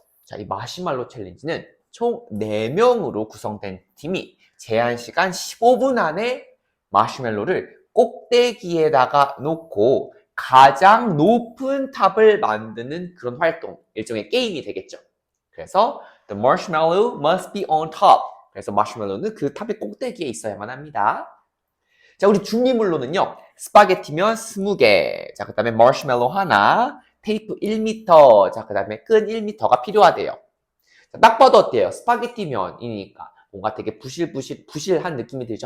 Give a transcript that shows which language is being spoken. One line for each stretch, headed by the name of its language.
Korean: 자, 이 마시말로 챌린지는 총 4명으로 구성된 팀이 제한 시간 15분 안에 마시멜로를 꼭대기에다가 놓고 가장 높은 탑을 만드는 그런 활동, 일종의 게임이 되겠죠. 그래서
English: the marshmallow must be on top.
Korean: 그래서 마시멜로는 그 탑의 꼭대기에 있어야만 합니다. 자, 우리 준비물로는요. 스파게티면 20개, 자, 그 다음에 마시멜로 하나, 테이프 1m, 자, 그 다음에 끈 1m가 필요하대요. 자, 딱 봐도 어때요? 스파게티면이니까 뭔가 되게 부실한 느낌이 들죠.